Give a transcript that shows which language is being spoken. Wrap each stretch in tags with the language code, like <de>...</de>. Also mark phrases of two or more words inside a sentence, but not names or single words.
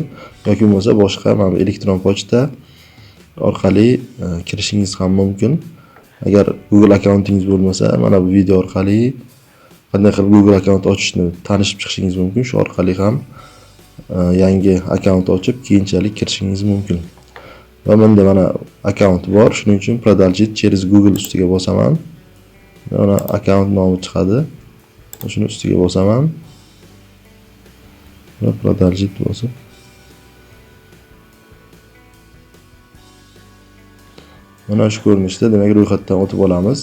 <uz>Yoki bo'lmasa boshqa mana elektron pochta orqali kirishingiz ham mumkin. Agar Google akkauntingiz bo'lmasa, mana bu video orqali qanday qilib Google akkaunt ochishni tanishib chiqishingiz mumkin. Shu orqali ham yangi akkaunt ochib, keyinchalik kirishingiz mumkin. Va menda mana akkaunt bor, shuning uchun</uz> <ru>продолжить через Google</ru> <uz>ustiga bosaman. Mana akkaunt nomi chiqadi. Shuni ustiga bosaman. Va продолжить bosib mana shu ko'rinishda demak ro'yxatdan o'tib olamiz.</uz>